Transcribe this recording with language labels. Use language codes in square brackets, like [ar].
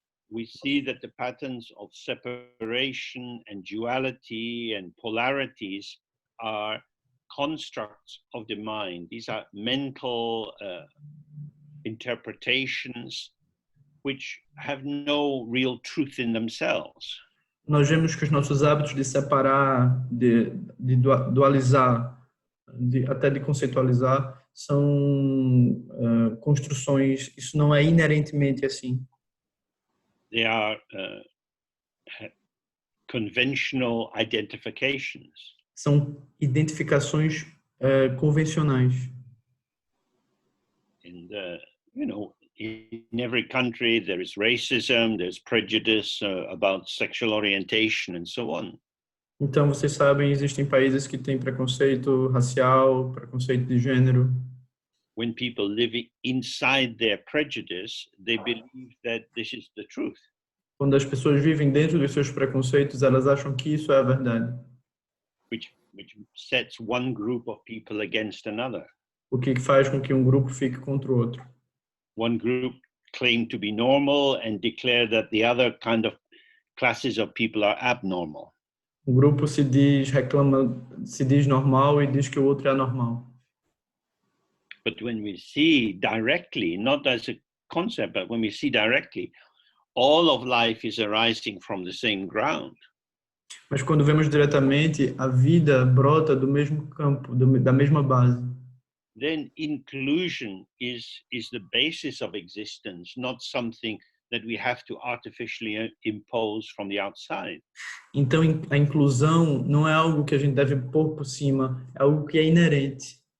[en] we see that the patterns of separation and duality and polarities are constructs of the mind. These are mental interpretations which have no real truth in themselves. [pt] nós vemos que os nossos hábitos de separar, de dualizar, até de conceitualizar, são construções, isso não é inerentemente assim. [en] They are conventional identifications. [pt] São identificações convencionais. [en] And, you know, in every country there is racism, there's prejudice about sexual orientation and so on. [pt] Então, vocês sabem, existem países que têm preconceito racial, preconceito de gênero. [en] When people live inside their prejudice, they believe that this is the truth. [pt] Quando as pessoas vivem dentro dos seus preconceitos, elas acham que isso é a verdade. [en] Which sets one group of people against another. [pt] O que faz com que um grupo fique contra o outro. [en] One group claim to be normal and declare that the other kind of classes of people are abnormal. [pt] Um grupo se diz normal e diz que o outro é anormal. [en] But when we see directly, not as a concept, but when we see directly, all of life is arising from the same ground. [pt] Mas quando vemos diretamente, a vida brota do mesmo campo, da mesma base. [en] Then inclusion is the basis of existence, not something that we have to artificially impose from the outside. [pt] Então a inclusão não é algo que a gente deve pôr por cima, é algo que é inerente.